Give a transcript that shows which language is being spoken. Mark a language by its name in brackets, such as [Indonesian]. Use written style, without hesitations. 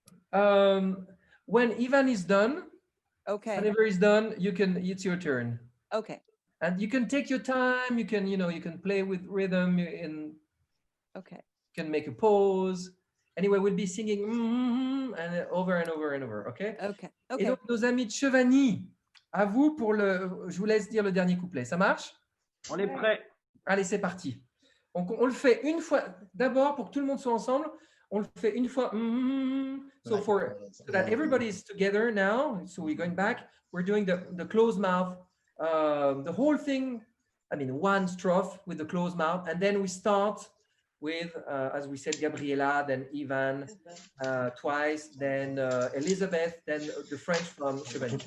[English] When Ivan is done, okay. Whenever he's done, it's your turn. Okay. And you can take your time. You can play with rhythm and okay. You can make a pause. Anyway, we'll be singing and over and over and over. Okay. Okay. [French] Et donc nos amis de Chevagny, à vous je vous laisse dire le dernier couplet. Ça marche? On est prêt. Allez, c'est parti. On le fait une fois d'abord pour que tout le monde soit ensemble. On le fait une fois. [English] So that everybody is together now. So we're going back. We're doing the closed mouth, the whole thing. I mean, one strophe with the closed mouth, and then we start with, as we said, Gabriela, then Ivan twice, then Elizabeth, then the French from Chevagny.